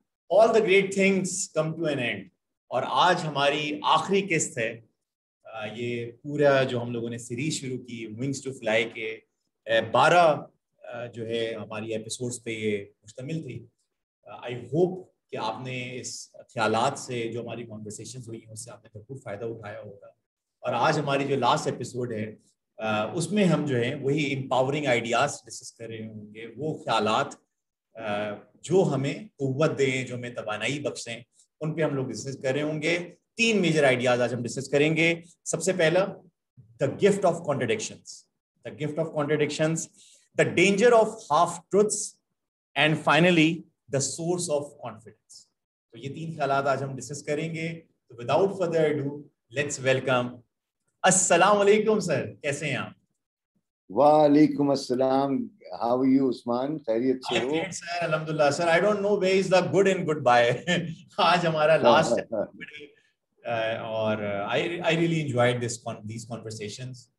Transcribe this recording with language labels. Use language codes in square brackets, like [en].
[en] All the great things come to an end. [ur] اور آج ہماری آخری قسط ہے. یہ پورا جو ہم لوگوں نے سیریز شروع کی ونگز ٹو فلائی کے 12 جو ہے ہماری ایپیسوڈز پہ یہ مشتمل تھی. [en] I hope [ur] کہ آپ نے اس خیالات سے جو ہماری کانورسیشنز ہوئی ہیں اس سے آپ نے بھرپور فائدہ اٹھایا ہوگا. اور آج ہماری جو لاسٹ ایپیسوڈ ہے اس میں ہم جو ہیں وہی امپاورنگ آئیڈیاز ڈسکس کر رہے ہوں گے. وہ خیالات جو ہمیں قوت دیں, جو ہمیں توانائی بخشیں, ان پہ ہم لوگ ڈسکس کر رہے ہوں گے. 3 میجر آئیڈیاز آج ہم ڈسکس کریں گے. سب سے پہلا, [en] The gift of contradictions. The gift of contradictions, the danger of half truths, and finally the source of confidence. [ur] تو یہ 3 خیالات آج ہم ڈسکس کریں گے. تو [en] Without further ado let's welcome. [ur] السلام علیکم سر, کیسے ہیں آپ؟ وعلیکم السلام. [en] how are you [ur] عثمان, خیریت سے ہو؟ سر الحمدللہ. [en] Sir I don't know where is the good and goodbye. [ur] آج ہمارا لاسٹ اور [en] I really enjoyed these conversations.